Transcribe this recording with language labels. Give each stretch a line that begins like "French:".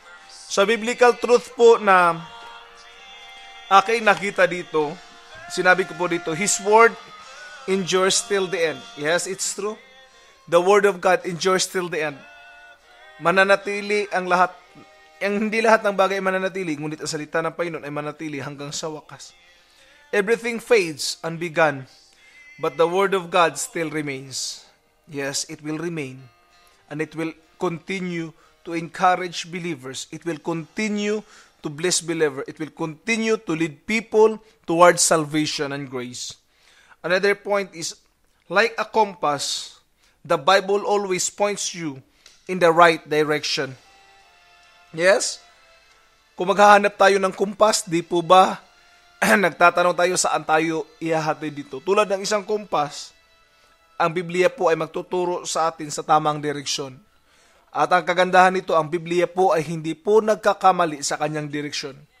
Filipino: Sa biblical truth po na aking nakita dito, sinabi ko po dito,
English: His Word endures till the end. Yes, it's true. The Word of God endures till the end.
Filipino: Mananatili ang lahat. Hindi lahat ng bagay ay mananatili, ngunit ang salita ng Panginoon ay manatili hanggang sa wakas.
English: Everything fades and began, but the Word of God still remains. Yes, it will remain, and it will continue to encourage believers. It will continue to bless believers. It will continue to lead people towards salvation and grace. Another point is, like a compass, the Bible always points you in the right direction. Yes?
Filipino: Kung maghahanap tayo ng kumpas, di po ba nagtatanong tayo saan tayo ihahatid dito? Tulad ng isang kumpas, ang Biblia po ay magtuturo sa atin sa tamang direksyon. At ang kagandahan nito, ang Biblia po ay hindi po nagkakamali sa kanyang direksyon.